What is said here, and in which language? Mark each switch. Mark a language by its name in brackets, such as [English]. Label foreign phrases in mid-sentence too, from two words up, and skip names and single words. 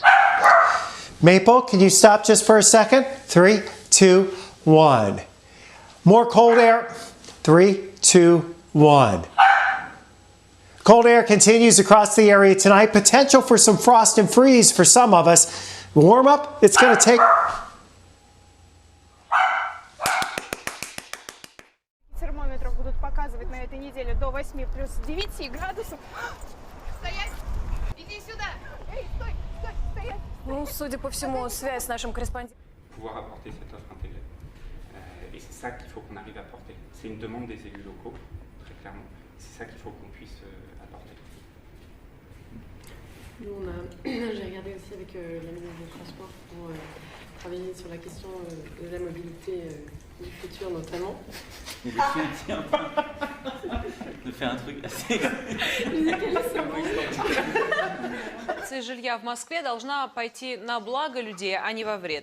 [English] Maple, can you stop just for a second? 3, 2, 1. More cold air. 3, 2, 1. Cold air continues across the area tonight. Potential for some frost and freeze for some of us. Warm up, it's going to take... [Russian] Термометров будут показывать на этой неделе до 8 плюс 9 градусов. Стоять! Иди сюда! Эй, стой! Стой! Стоять! Ну, судя по всему, связь с нашим корреспондентом. [French] Pouvoir apporter cette offre intégrée. Et c'est ça qu'il faut qu'on arrive à apporter. C'est une demande des élus locaux, très clairement. C'est ça qu'il faut qu'on puisse apporter. J'ai regardé aussi avec la ministre des Transports pour travailler sur la question de la mobilité du futur notamment. Mais de faire un truc assez... [Russian] Жилья в Москве должна пойти на благо людей, а не во вред.